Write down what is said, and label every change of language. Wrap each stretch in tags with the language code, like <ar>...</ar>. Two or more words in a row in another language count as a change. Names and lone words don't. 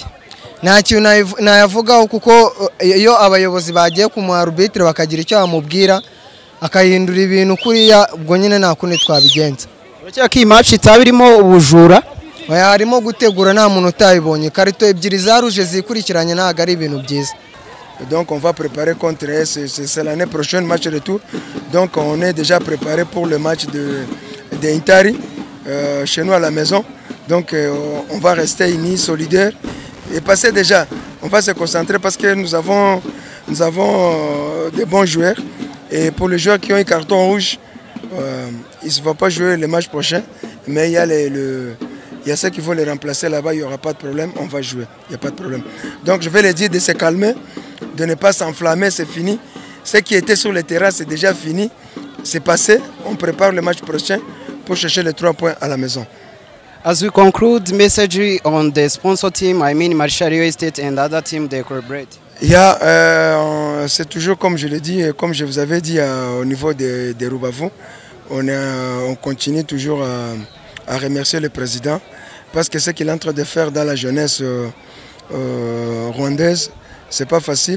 <rw>nta kintu nayavugaho kuko iyo abayobozi bagiye ku arbitre bakagira icyo bamubwira akahindura ibintu kuriya ubwo nyine nta kundi twabigenza. Uracya ko iyi match itabirimo ubujura harimo gutegura nta muntu utayibonye karito ebyiri za rouge zikurikiranye ntago ari ibintu byiza.</rw> <fr>Donc on va préparer contre c'est l'année prochaine match retour. Donc on est déjà préparé pour le match de Intari chez nous à la maison. Donc on va rester unis, solidaires et passer déjà. On va se concentrer parce que nous avons des bons joueurs et pour les joueurs qui ont un carton rouge, ils ne vont pas jouer le match prochain, mais il y a ceux qui vont les remplacer là-bas, il n'y aura pas de problème, on va jouer, il n'y a pas de problème. Donc je vais les dire de se calmer, de ne pas s'enflammer, c'est fini. Ce qui était sur le terrain, c'est déjà fini, c'est passé, on prépare le match prochain pour chercher les 3 points à la maison.</fr> <en>As we conclude, message on the sponsor team, I mean Marshall Rio Estate and other team they collaborate.</en> <fr>C'est toujours comme je l'ai dit, comme je vous avais dit au niveau des Roubavou, on continue toujours à remercier le président parce que ce qu'il est en train de faire dans la jeunesse rwandaise, c'est pas facile.</fr>